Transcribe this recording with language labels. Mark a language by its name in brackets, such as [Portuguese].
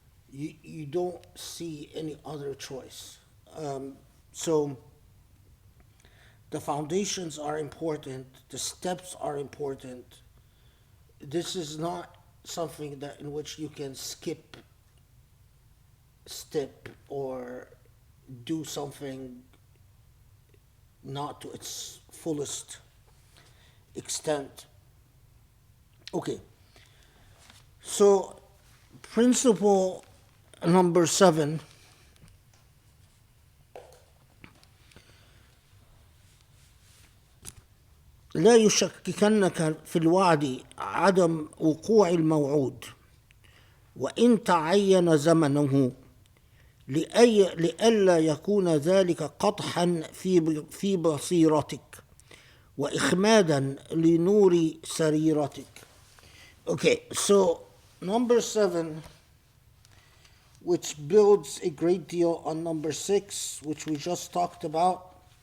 [English] You don't see any other choice. So the foundations are important, the steps are important. This is not something that in which you can skip step or do something not to its fullest extent. Okay, so principle number 7, [Arabic] لا يشككنك في الوعد عدم وقوع الموعود وإن تعين زمنه لئلا يكون ذلك قدحا في بصيرتك وإخمادا لنور سريرتك. [English] Okay, so number 7, which builds a great deal on number 6, which we just talked about.